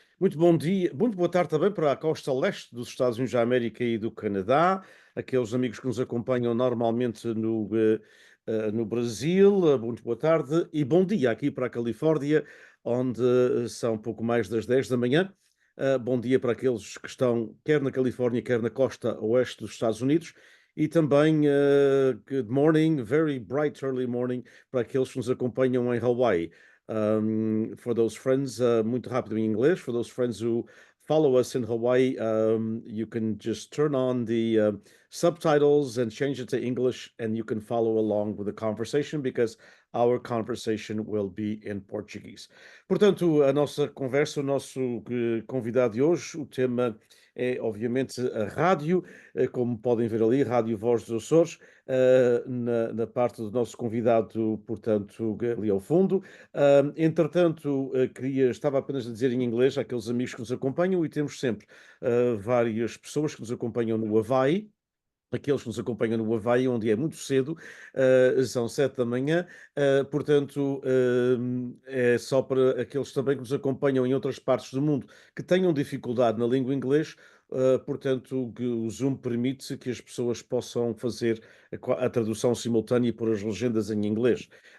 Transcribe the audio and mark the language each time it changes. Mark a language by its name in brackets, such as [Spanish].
[Portuguese] Muito bom dia, muito boa tarde também para a costa leste dos Estados Unidos da América e do Canadá, aqueles amigos que nos acompanham normalmente no Brasil, muito boa tarde e bom dia aqui para a Califórnia, onde são pouco mais das 10 da manhã. Bom dia para aqueles que estão quer na Califórnia, quer na costa oeste dos Estados Unidos. E também [English] good morning, very bright early morning [Portuguese] para aqueles que nos acompanham em Hawaii. [English] For those friends, [Portuguese] muito rápido em inglês, [English] for those friends who follow us in Hawaii, you can just turn on the subtitles and change it to English, and you can follow along with the conversation because our conversation will be in Portuguese. [Portuguese] Portanto, a nossa conversa, o nosso convidado de hoje, o tema é, obviamente, a rádio, como podem ver ali, Rádio Voz dos Açores, na parte do nosso convidado, portanto, ali ao fundo. Entretanto, estava apenas a dizer em inglês àqueles amigos que nos acompanham, e temos sempre várias pessoas que nos acompanham no Havaí, aqueles que nos acompanham no Havaí, onde é muito cedo, são 7 da manhã, portanto, é só para aqueles também que nos acompanham em outras partes do mundo que tenham dificuldade na língua inglês, portanto, que o Zoom permite que as pessoas possam fazer a tradução simultânea e pôr as legendas em inglês.